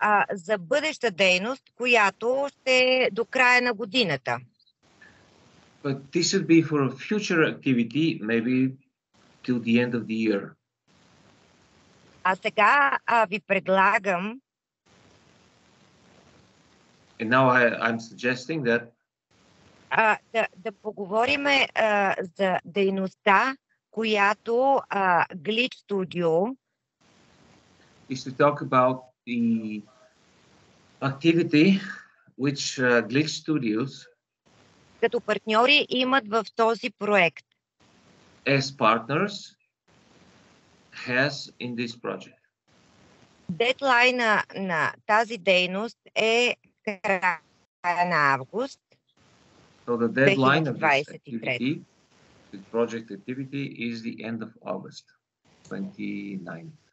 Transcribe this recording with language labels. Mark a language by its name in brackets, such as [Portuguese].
[Bulgarian] За бъдеща дейност, която ще е до края на годината. [English] But this should be for a future activity, maybe till the end of the year. [Bulgarian] А сега ви предлагам. [English] And now I'm suggesting that [Bulgarian] да поговорим за дейността, която Glitch Studio [English] is to talk about the activity which Glitch Studios [Bulgarian] като партньори имат в този проект. [English] As partners has in this project. [Bulgarian] Дедлайна на тази дейност е края на август. [English] So the deadline of this activity, this project activity, is the end of August 29.